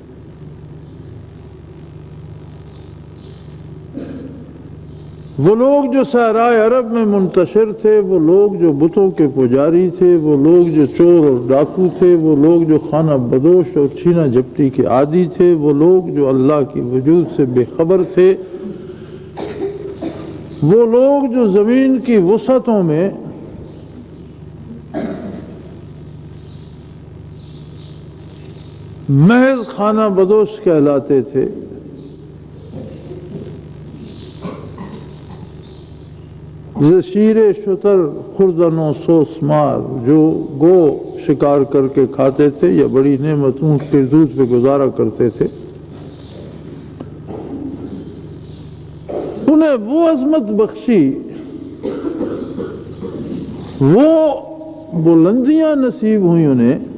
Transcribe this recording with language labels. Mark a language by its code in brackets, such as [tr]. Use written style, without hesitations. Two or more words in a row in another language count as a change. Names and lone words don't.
[ur] وہ لوگ جو صحرائے عرب میں منتشر تھے، وہ لوگ جو بتوں کے پجاری تھے، وہ لوگ جو چور اور ڈاکو تھے، وہ لوگ جو خانہ بدوش اور چھینا جھپٹی کے عادی تھے، وہ لوگ جو اللہ کی وجود سے بے خبر تھے، وہ لوگ جو زمین کی وسعتوں میں محض خانہ بدوش کہلاتے تھے، [fa] شیر شتر خوردن و سوسمار [ur] جو گو شکار کر کے کھاتے تھے یا بڑی نعمت اونٹ کے دودھ پہ گزارا کرتے تھے، انہیں وہ عظمت بخشی، وہ بلندیاں نصیب ہوئی انہیں